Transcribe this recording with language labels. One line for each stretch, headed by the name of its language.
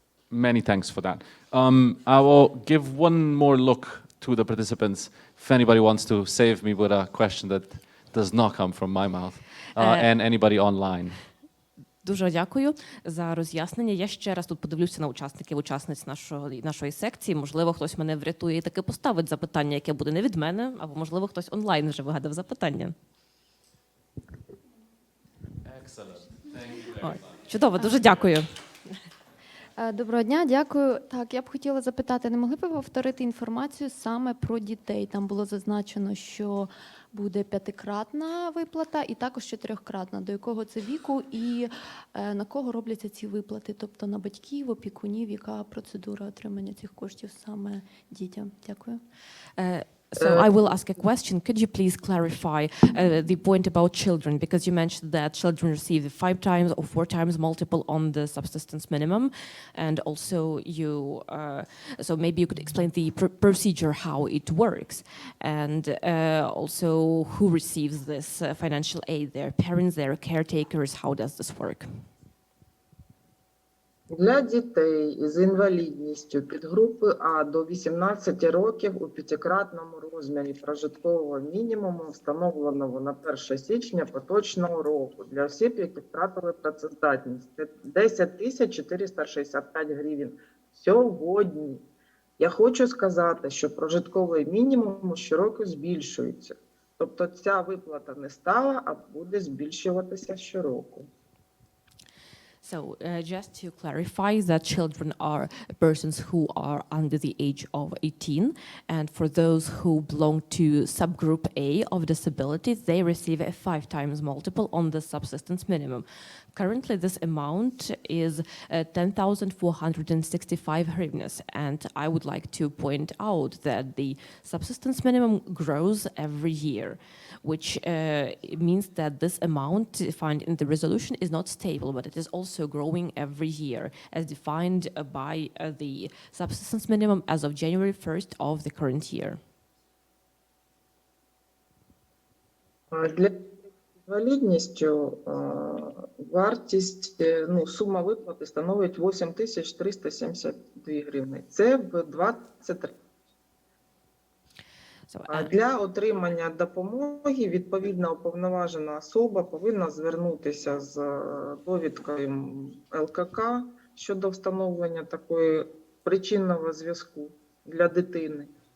English: Many thanks for that. I will give one more look to the participants if anybody wants to save me with a question that does not come from my mouth, and anybody online.
Ukrainian: Дуже дякую за роз'яснення. Я ще раз тут подивлюся на учасниць нашої секції. Можливо, хтось мене врятує і таки поставить запитання, яке буде не від мене, або, можливо, хтось онлайн вже вигадав запитання. Чудово, дуже дякую. Доброго дня, дякую. Так, я б хотіла запитати, не могли б ви повторити інформацію саме про дітей? Там було зазначено, що буде 5-кратна виплата і також 4-кратна. До якого це віку і на кого робляться ці виплати? Тобто на батьків, опікунів, яка процедура отримання цих коштів саме дітям? Дякую.
English: So I will ask a question. Could you please clarify the point about children? Because you mentioned that children receive 5 times or 4 times multiple on the subsistence minimum. And also you, so maybe you could explain the procedure, how it works. And also who receives this financial aid? Their parents, their caretakers, how does this work?
Ukrainian: Для дітей з інвалідністю підгрупи А до 18 років у п'ятикратному розмірі прожиткового мінімуму, встановленого на 1 січня поточного року. Для осіб, які втратили працездатність, це 10 465 гривень сьогодні. Я хочу сказати, що прожитковий мінімум щороку збільшується. Тобто ця виплата не стала, а буде збільшуватися щороку.
English: So, just to clarify, that children are persons who are under the age of 18, and for those who belong to subgroup A of disability, they receive a 5 times multiple on the subsistence minimum. Currently, this amount is 10,465 hryvnias, and I would like to point out that the subsistence minimum grows every year, which means that this amount defined in the resolution is not stable, but it is also growing every year, as defined by the subsistence minimum as of January 1st of the current year.
Ukrainian: Для інвалідністю вартість, сума виплати становить 8372 гривні. Це в 23. Для отримання допомоги відповідна уповноважена особа повинна звернутися з довідкою ЛКК щодо встановлення такої причинного зв'язку для дитини.